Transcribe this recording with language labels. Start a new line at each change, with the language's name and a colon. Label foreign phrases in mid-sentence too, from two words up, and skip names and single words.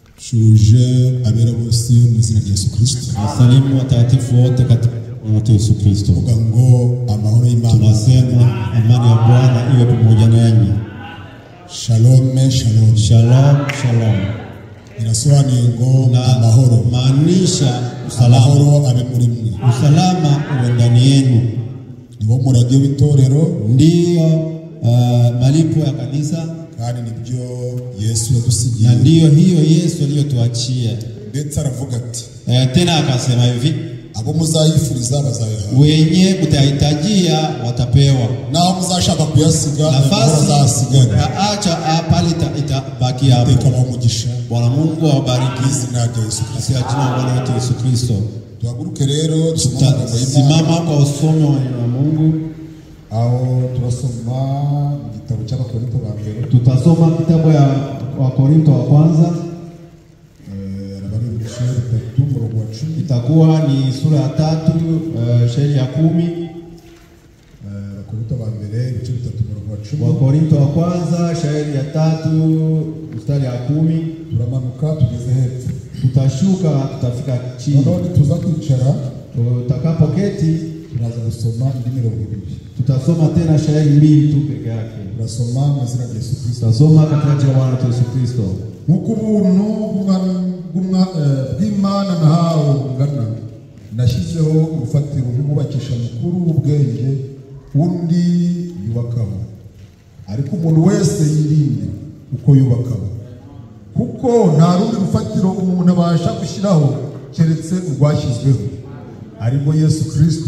Kinyarwanda: shuje abera bose mu izina rya Yesu Kristo.
Swahili: Wasalimu watakatifu wote katika jina la Yesu Kristo.
Kinyarwanda: Vuga ngo amahoro y'Imana.
Swahili: Tunasema amani ya Bwana iwe pamoja nanyi.
Hebrew: Shalom, shalom. Shalom, shalom.
Kinyarwanda: Inasobanuye ngo amahoro.
Swahili: Maanisha usalama.
Kinyarwanda: Amahoro abe muri mwe.
Swahili: Usalama uwe ndani yenu.
Kinyarwanda: Niwo murage w'itorero.
Swahili: Ndiyo malipo ya kanisa.
Kinyarwanda: Kandi nibyo Yesu yadusigiye.
Swahili: Na ndiyo hiyo Yesu aliyotuachia.
Kinyarwanda: Ndetse aravuga ati
Swahili: tena akasema hivi,
Kinyarwanda: abo muzayifuriza bazayahabwa,
Swahili: wenye mtahitajia watapewa,
Kinyarwanda: nao muzashaka kuyasiga
Swahili: bazasigana, acha pale itabaki hapo.
Kinyarwanda: Ikabamugisha.
Swahili: Bwana Mungu awabariki
Kinyarwanda: izina rya Yesu Kristo.
Swahili: Jina la Bwana wetu Yesu Kristo.
Kinyarwanda: Tuhaguruke rero
Swahili: simama kwa usomi wa Mungu.
Kinyarwanda: Aho turasoma mu gitabo cy'Abakorinto ba mbere.
Swahili: Tutasoma kitabu ya Wakorinto wa kwanza. Itakuwa ni sura ya 3 shairi ya 10.
Kinyarwanda: Wakorinto ba mbere ibice 3:10.
Swahili: Wakorinto wa kwanza shairi ya 3 mstari ya 10.
Kinyarwanda: Turamanuka tugeze hepfo.
Swahili: Tutashuka tutafika chini.
Kinyarwanda: Ndio tuza kwicara.
Swahili: Tutakapoketi tunaanza kusoma ndimi 2. Tutasoma tena shairi 2 tu peke yake.
Kinyarwanda: Turasoma mu izina rya Yesu Kristo.
Swahili: Tutasoma katika jina la Bwana Yesu Kristo.
Kinyarwanda: Nkuko ubuntu bw'Imana nahawe bungana, nashyizeho urufatiro rw'umubakisha mukuru w'ubwenge undi yubakaho, ariko umuntu wese yirinde uko yubakaho, kuko nta rundi rufatiro umuntu abasha gushyiraho keretse urwashyizweho, ariko Yesu Kristo.